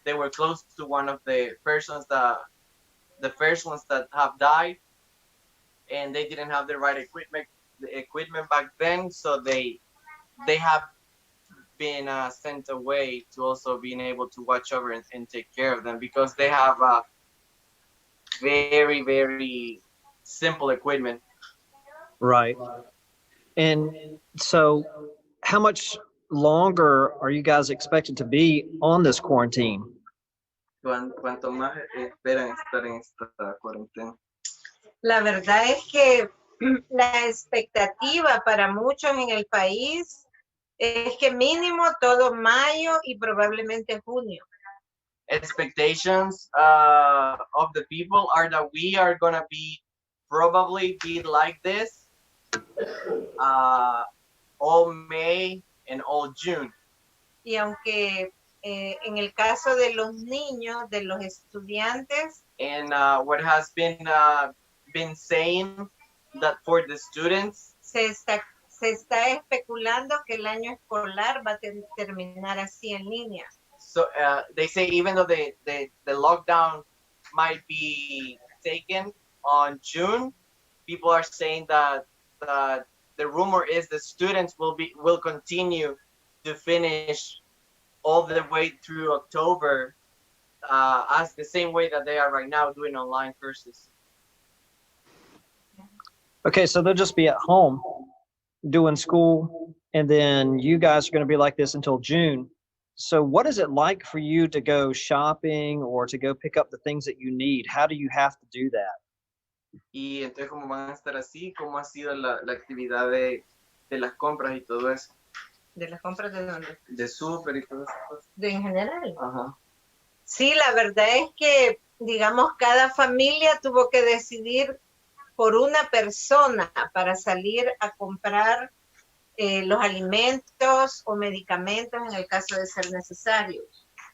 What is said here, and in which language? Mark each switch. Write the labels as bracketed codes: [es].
[en] they were close to one of the persons that the first ones that have died, and they didn't have the right equipment back then, so they have been sent away to also being able to watch over and take care of them, because they have very, very simple equipment. Right. And so, how much longer are you guys expected to be on this quarantine? [es] ¿Cuánto más esperan estar en esta cuarentena? La verdad es que la expectativa para muchos en el país es que mínimo todo mayo y probablemente junio. [en] Expectations of the people are that we are gonna probably be like this all May and all June. [es] Y aunque en el caso de los niños, de los estudiantes, [en] And what has been saying that for the students, [es] se está especulando que el año escolar va a terminar así en línea. [en] so they say even though the lockdown might be taken on June, people are saying that the rumor is the students will continue to finish all the way through October, as the same way that they are right now doing online courses. Okay, so they'll just be at home doing school, and then you guys are going to be like this until June. So what is it like for you to go shopping or to go pick up the things that you need? How do you have to do that? [es] Y entonces, ¿cómo van a estar así? ¿Cómo ha sido la actividad de las compras y todo eso? ¿De las compras de dónde? De súper y todo eso. ¿De en general? Ajá. Sí, la verdad es que, digamos, cada familia tuvo que decidir por una persona para salir a comprar los alimentos o medicamentos en el caso de ser necesarios.